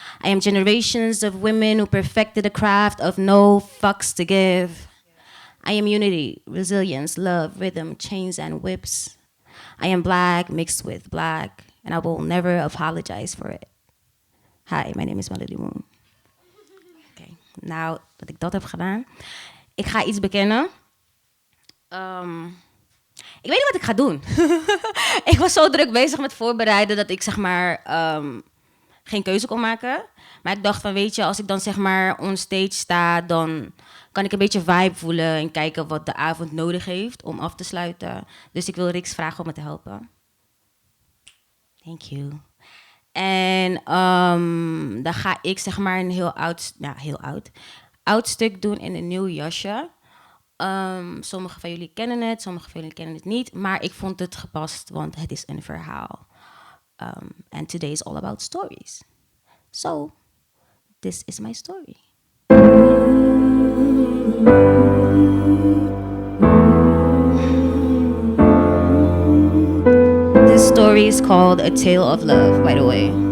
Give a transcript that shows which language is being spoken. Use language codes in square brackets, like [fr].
[en] I am generations of women who perfected the craft of no fucks to give. I am unity, resilience, love, rhythm, chains, and whips. I am black mixed with black, and I will never apologize for it. Hi, my name is Melody Moon. [nl] Okay, nou dat ik dat heb gedaan, ik ga iets bekennen. Ik weet niet wat ik ga doen. Ik was zo druk bezig met voorbereiden dat ik zeg maar geen keuze kon maken. Maar ik dacht van weet je, als ik dan zeg maar on stage sta, dan kan ik een beetje vibe voelen en kijken wat de avond nodig heeft om af te sluiten. Dus ik wil Rix vragen om me te helpen. [en] Thank you. [nl] En dan ga ik zeg maar een heel oud stuk doen in een nieuw jasje. Sommigen van jullie kennen het, sommigen van jullie kennen het niet. Maar ik vond het gepast, want het is een verhaal. [en] And today is all about stories. So, this is my story. This story is called A Tale of Love, by the way.